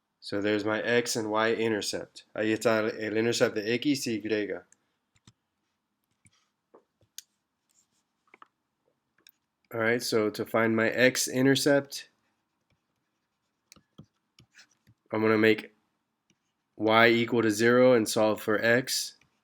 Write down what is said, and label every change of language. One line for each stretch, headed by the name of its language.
English: So there's my x and y intercept.
Spanish: Ahí está el intercept de x y y.
English: Alright, so to find my x intercept, I'm going to make y equal to 0 and solve for x.